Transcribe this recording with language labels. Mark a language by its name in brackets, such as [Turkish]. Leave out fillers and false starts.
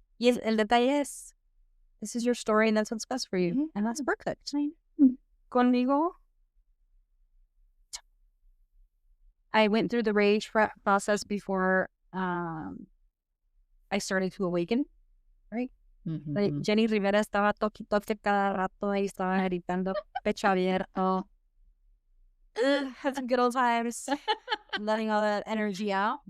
[English] Yes, [Spanish] el detalle es, [English] this is your story and that's what's best for you. Mhm. And that's perfect. Mm. Conmigo, I went through the rage process before I started to awaken, right? Like Mhm. [Spanish] Jenny Rivera estaba toque cada rato y estaba gritando pecho abierto. [English] Had some good old times, letting all that energy out.